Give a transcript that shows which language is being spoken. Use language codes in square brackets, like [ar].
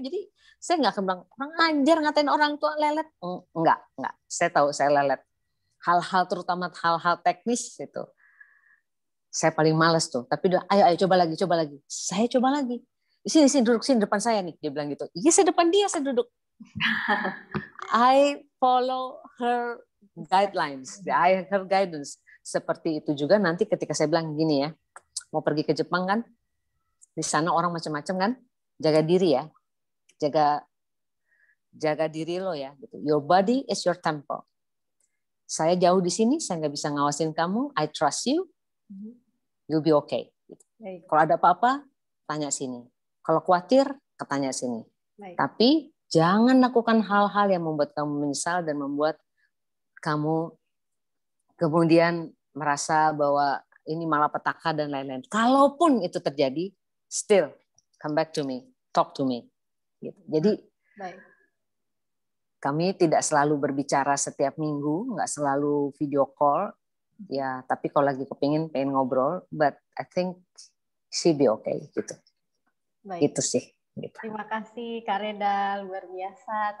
[id] Jadi saya nggak akan bilang, orang ajar ngatain orang tua lelet. Enggak. Saya tahu saya lelet. Hal-hal terutama hal-hal teknis itu. Saya paling males tuh. Tapi dia, ayo coba lagi. Saya coba lagi. Sini duduk sini depan saya nih. Dia bilang gitu. Iya saya depan dia, saya duduk. [en] I follow her guidelines, her guidance. [id] Seperti itu juga nanti ketika saya bilang gini ya, mau pergi ke Jepang kan, di sana orang macam-macam kan, jaga diri ya, jaga diri lo ya. Gitu. [en] Your body is your temple. [id] Saya jauh di sini, saya nggak bisa ngawasin kamu. [en] I trust you, you'll be okay. [id] Gitu. Kalau ada apa-apa, tanya sini. Kalau khawatir, tanya sini. Tapi jangan lakukan hal-hal yang membuat kamu menyesal dan membuat kamu kemudian merasa bahwa ini malapetaka dan lain-lain. Kalaupun itu terjadi, [en] still come back to me, talk to me. [id] Gitu. Jadi kami tidak selalu berbicara setiap minggu, nggak selalu video call, ya. Tapi kalau lagi pengen ngobrol, [en] but I think she be okay [id] gitu. Itu sih. Gitu. Terima kasih Kak Reda, luar biasa.